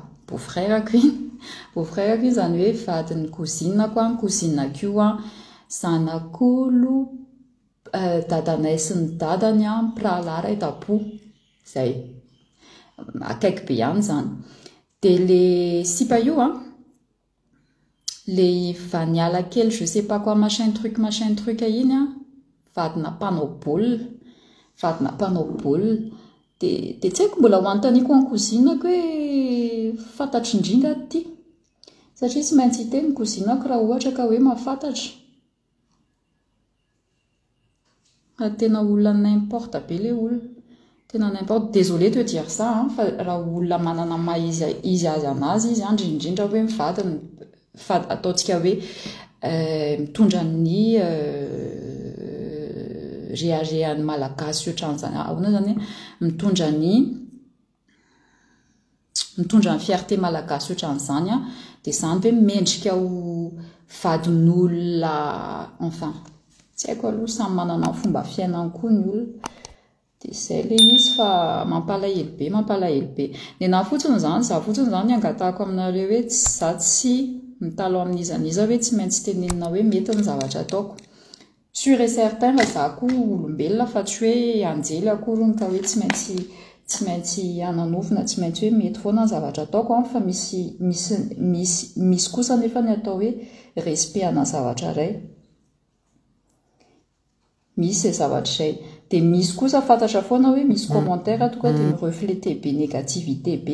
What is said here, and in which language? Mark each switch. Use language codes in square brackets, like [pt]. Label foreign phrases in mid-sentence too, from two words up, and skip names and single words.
[mg] beau-frère-ko iny zany hoe vadin'ny cousinako cousinako io zanak'olo dadanay sy ny dadany a mpirahalara etapo zay akaiky be ihany zany de le sipa io a le vaniala kely [fr] je sais pas quoi machin truc [mg] iny a vadina mpanao baolina de tsy haiko mbola hoantaniko en cousinako hoe fantatry indrindra ty satria tsy maintsy hiteny cousinako raha ohatra ka hoe mahafantatra tena olona n'importe be le olona tena n'importe [fr] désolé de dire ça [mg] fa raha olona manana maha izy azy anazy izy indrindra hoe mivadiny ataontsika hoe mitondra ny réagean'ny malagasy ohatran'izany ahoana zany mitondra ny fierté malagasy ohatran'izany a de zany hoe mendrika ho vadin'olona enfin tsy haiko aloha samy manana ny fomba fiainany koa ny olona de zay le izy fa mampalahelo be ny na fotsiny zany angatahako aminareo hoe za tsy mitalo amin'izaniza hoe tsy maintsy tenenina hoe mety ny zavatra ataoko [fr] sûr et certain [mg] fa za koa olombelona fa tsy hoe anjely akorony ka hoe tsy maintsy ananofina tsy maintsy hoe mety foana ny zavatra ataoko fa misy kosa nefa ny atao hoe respect ana zavatra ray misy zavatra izay de misy kosa fantatra foana hoe misy commentaire tonga de refléter be négativité be